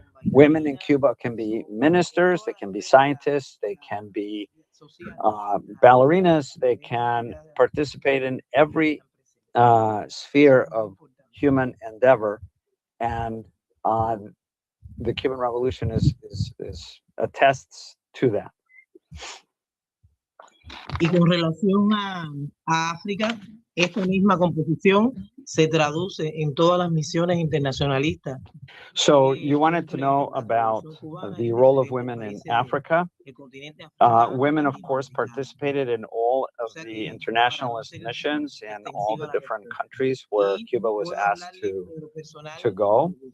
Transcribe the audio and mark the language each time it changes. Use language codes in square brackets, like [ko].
[en] Women in Cuba can be ministers, they can be scientists, they can be ballerinas, they can participate in every sphere of human endeavor, and the Cuban Revolution is attests to that. [es] Y con relación a África, esta misma composición se traduce en todas las misiones internacionalistas. [en] So you wanted to know about the role of women in Africa. Women, of course, participated in all of the internationalist missions in all the different countries where Cuba was asked to go.